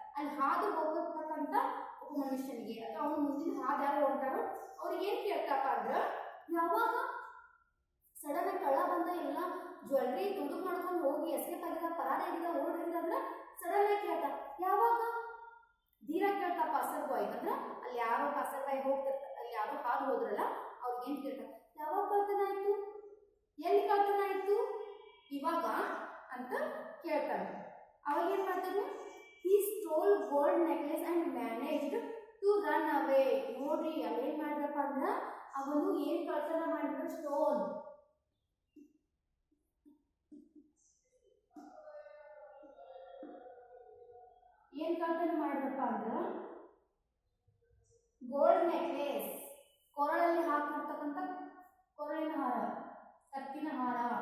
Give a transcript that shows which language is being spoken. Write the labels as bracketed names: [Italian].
[Kannada] ಅಲ್ಲಿ ಹಾದು ಹೋಗತಕ್ಕಂಥ ಒಬ್ಬ ಮನುಷ್ಯನಿಗೆ ಅಥವಾ ಅವನ ಮುಂದಿನ ಹಾದು ಯಾರು ಹೋಗ್ತಾರೋ ಅವ್ರಿಗೆ ಏನ್ ಕೇಳ್ತಪ್ಪ ಅಂದ್ರ, ಯಾವಾಗ ಸಡನ್ ಆಗಿ ಕಳ್ಳ ಬಂದ ಎಲ್ಲ ಜ್ಯುವೆಲ್ರಿ ದುಡ್ಡು ಮಾಡ್ಕೊಂಡು ಹೋಗಿ ಎಸ್ಕೇಪ್ ಆಗಿದ, ಪರಾರಿಯಾಗಿದ, ಓಡಿದ ಅಂದ್ರೆ ಸಡನ್ ಆಗಿ ಕೇಳ್ತ. ಯಾವಾಗ? ಧೀರ ಕೇಳ್ತಾ ಪಾಸರ್ ಬಾಯ್ ಅಂದ್ರೆ ಅಲ್ಲಿ ಯಾರೋ ಪಾಸರ್ ಬಾಯ್ ಹೋಗ್ತಿರ್ತಾರೆ, ಅಲ್ಲಿ ಯಾರೋ ಹಾದು ಹೋದ್ರಲ್ಲ ಅವ್ರಿಗೆ ಏನ್ ಕೇಳ್ತಾರೆ, ಯಾವಾಗ ಕಳ್ತನ ಆಯ್ತು, ಎಲ್ಲಿ ಕಳ್ತನ ಆಯ್ತು, ಇವಾಗ ಅಂತ ಕೇಳ್ತಾನೆ. ಅವಾಗ ಏನ್ ಮಾಡ್ತಾನೆ, [English] he stole gold necklace and managed to run away. [Kannada] ನೋಡ್ರಿ ಅಲ್ಲಿ ಏನ್ ಮಾಡ್ರಪ್ಪ ಅಂದ್ರ ಅವನು ಏನ್ ಕಳ್ತನ ಮಾಡಿದ್ರು, ಸ್ಟೋನ್ ಏನ್ ಕಳ್ತನ ಮಾಡಿದ್ರಪ್ಪ ಅಂದ್ರ ಗೋಲ್ಡ್ ನೆಕ್ಲೆಸ್, ಕೊರಳಲ್ಲಿ ಹಾಕಿರ್ತಕ್ಕಂಥ ಕೊರಳಿನ ಹಾರ, ಕತ್ತಿನ ಹಾರ.